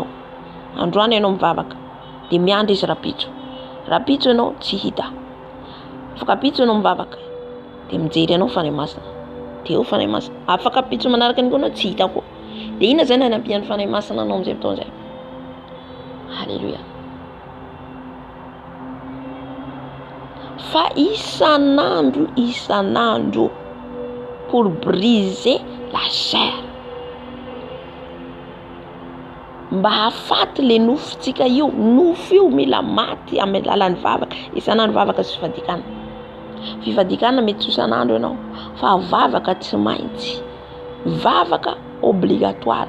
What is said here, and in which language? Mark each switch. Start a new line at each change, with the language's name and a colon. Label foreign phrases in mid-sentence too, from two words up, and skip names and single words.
Malagasy: Androany ianao mivavaka dia miandry izy rapitso ianao tsy hita, afaka pitso ianao mivavaka dia mijery ianao fanahy masina, dia eo fanahy masina. Afaka pitso manaraka ny koa tsy hita koa, dia ina zany hanampian'ny fanahy masina anao amin'izay fotoana izay. Halleluja. Fa isan'andro
French: pour briser la chair,
Malagasy: mba hafaty le nofotsika io. Nofo io mila maty amin'ny alalan'ny vavaka. Isan'andro vavaka sy fivadikana. Fivadikana mety tsy isan'andro ianao, fa vavaka tsy maintsy, vavaka obligatoire.